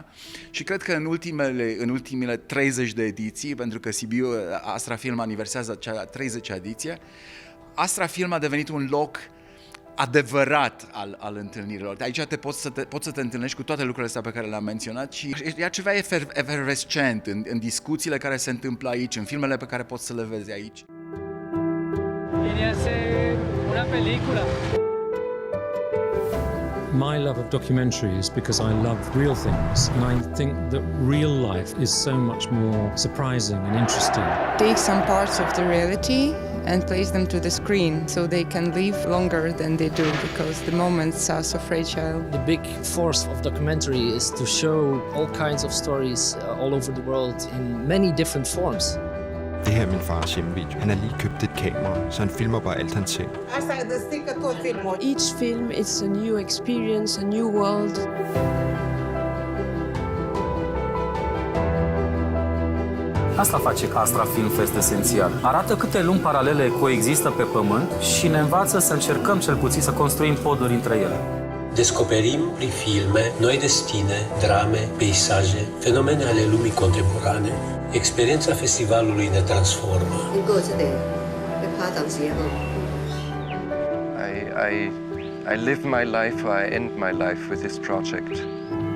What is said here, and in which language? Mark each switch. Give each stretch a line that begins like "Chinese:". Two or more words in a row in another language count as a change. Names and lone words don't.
Romanian: Și cred că în ultimele 30 de ediții, pentru că Sibiu, Astra Film aniversează cea 30-a ediție, Astra Film a devenit un loc adevărat al întâlnirilor. Aici poți să te întâlnești cu toate lucrurile astea pe care le-am menționat și e ceva efervescent în discuțiile care se întâmplă aici, în filmele pe care poți să le vezi aici.
Spanish: Quería hacer una película.
English: My love of documentary is because I love real things, and I think that real life is so much more surprising and interesting. Take some parts of the reality and place them to the screen so they can live longer than they do, because the moments are so fragile. The big force of documentary is to show all kinds of stories all over the world in many different forms.
Danish: Det her er min fars hjemmevideo. Han har lige købt et kamera, så han filmer bare alt han ser.
English: Each film is a new experience, a new world.
Romanian: Asta face Astra Film Fest esențial. Arată câte lumi paralele coexistă pe pământ și ne învață să încercăm cel puțin să construim poduri între ele. Descoperim prin filme noi destine, drame, peisaje, fenomene ale lumii contemporane. Experiența festivalului ne transformă.
English: I live my life, I end my life with this project.